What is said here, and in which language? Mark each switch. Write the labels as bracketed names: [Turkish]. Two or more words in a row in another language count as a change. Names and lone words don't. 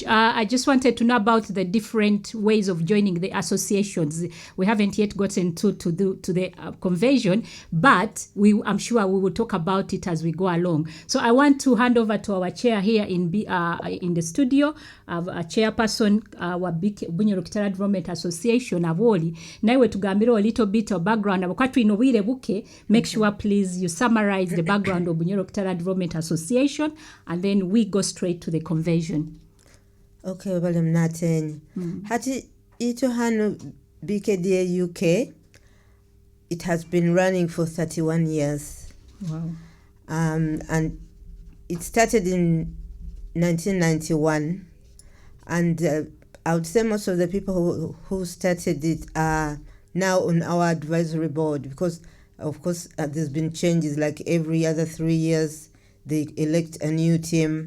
[English] I just wanted to know about the different ways of joining the associations. We haven't yet gotten to the convention, but I'm sure we will talk about it as we go along. So I want to hand over to our chair here in the studio, a chairperson wa Bunyoro Kitara Development Association Aboli. [Nyoro] Naiwe tugambira [English] a little bit of background. [Nyoro] Abakatu inobire buke. [English] Make sure please you summarize the background of Bunyoro Kitara Development Association, and then we go straight to the convention. Okay, [Nyoro] bale mnatenyi. Hati ito hano [English] BKDA UK, it has been running for 31 years. Wow. And it started in 1991. And I would say most of the people who started it are now on our advisory board, because of course there's been changes, like every other 3 years they elect a new team.